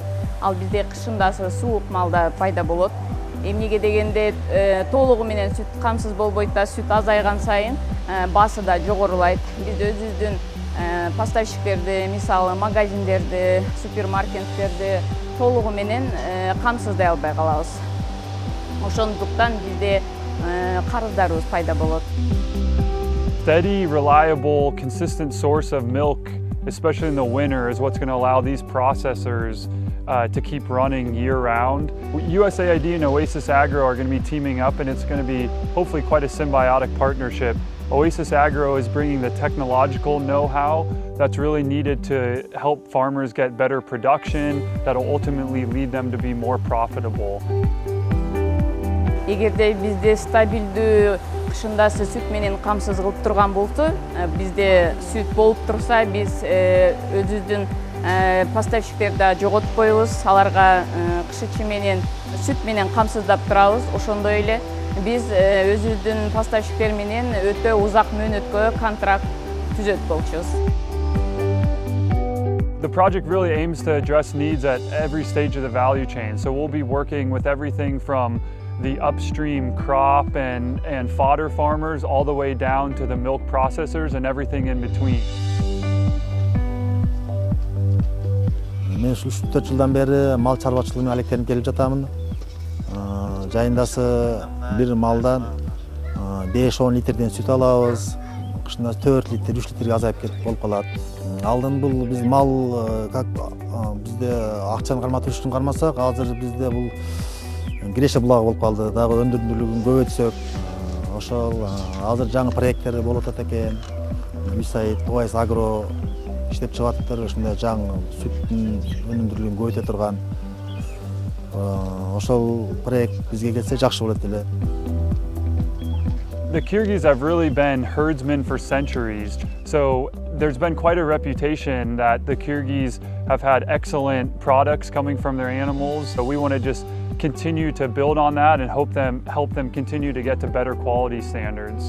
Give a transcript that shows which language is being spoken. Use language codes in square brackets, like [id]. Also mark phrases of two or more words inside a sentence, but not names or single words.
[ky] Ал бизде кышында суук малда пайда болот. Эмнеге дегенде толугу менен сүт камсыз болбойт да, сүт азайган сайын баасы да жогорулайт. Биз өзүбүздүн поставщиктерди, мисалы магазиндерди, супермаркеттерди толугу менен камсыздай албай калабыз. Ошондуктан бизде карыздарыбыз пайда болот. [en] Steady, reliable, consistent source of milk, especially in the winter, is what's going to allow these processors to keep running year-round. USAID and Oasis Agro are going to be teaming up, and it's going to be hopefully quite a symbiotic partnership. Oasis Agro is bringing the technological know-how that's really needed to help farmers get better production, that'll ultimately lead them to be more profitable. [ky] Эгерде бизде стабилдүү кышында сүт менен камсыз кылып турган болсо, бизде сүт болуп турса, биз өзүбүздүн поставщиктерди жоготпойбуз, аларга кышычы менен сүт менен камсыздап турабыз. Ошондой эле биз өзүбүздүн поставщиктер менен өтө узак мөөнөткө контракт түзөт болчубуз. [en] The project really aims to address needs at every stage of the value chain. So we'll be working with everything from the upstream crop and fodder farmers all the way down to the milk processors and everything in between. [ky] Мен 3-4 жылдан бeri мал чарбачылыгына алектенип келип жатамын. Жайындасы бир малдан 5-10 литрден сүт алабыз. Кышында 4 литр, 3 литрге азайып кетип болуп калат. Алдын бул биз мал как бизде акчаны карматуу үчүн кармасак, азыр бизде бул Греше булагы болуп калды. Дагы өндүрүмдүүлүгүн көбөйтсөк, ошол азыр жаңы проекттер болуп атат экен. USAID, Оазис, Агро иштеп чыгаттыр, ушундай жаңы сүттүн өнүмдүүлүгүн көбөйтө турган. Ошол проект бизге келсе жакшы болот эле. [en] The Kyrgyz have really been herdsmen for centuries. So there's been quite a reputation that the Kyrgyz have had excellent products coming from their animals. So we want to just continue to build on that and help them continue to get to better quality standards.